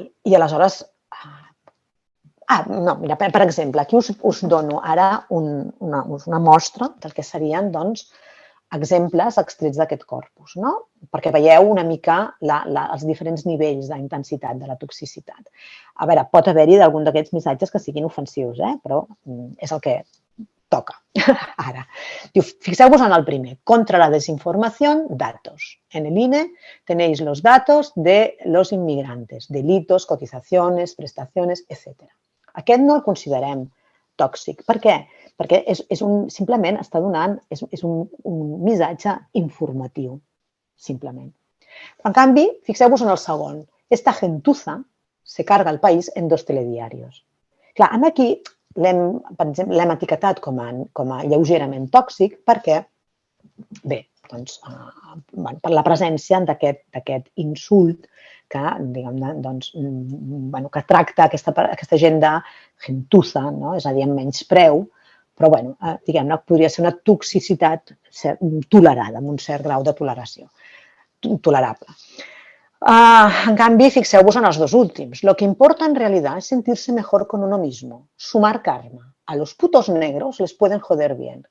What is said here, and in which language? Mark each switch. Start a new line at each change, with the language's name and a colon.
Catalan: I aleshores... no, mira, per exemple, aquí us dono ara una mostra del que serien, doncs, exemples extrets d'aquest corpus, no? Perquè veieu una mica els diferents nivells d'intensitat de la toxicitat. A veure, pot haver-hi d'algun d'aquests missatges que siguin ofensius, però és el que toca ara. Fixeu-vos en el primer.
Spanish: Contra la desinformación, datos. En el INE tenéis los datos de los inmigrantes, delitos, cotizaciones, prestaciones, etc.
Catalan: Aquest no el considerem tòxic. Per què? Perquè simplement està donant, és un missatge informatiu, simplement. En canvi, fixeu-vos en el segon.
Spanish: Esta gentuza se carga el país en 2 telediarios.
Catalan: Clar, aquí l'hem etiquetat com a lleugerament tòxic perquè, bé, doncs, per la presència d'aquest insult que, diguem-ne, doncs, que tracta aquesta gent de gentuza, és a dir, amb menyspreu, però, diguem-ne, podria ser una toxicitat tolerada, amb un cert grau de toleració, tolerable.
Spanish: En cambio,
Catalan: fixeu-vos en els dos últims.
Spanish: Lo que importa en realidad es sentirse mejor con uno mismo, sumar karma. A los putos negros les pueden joder bien.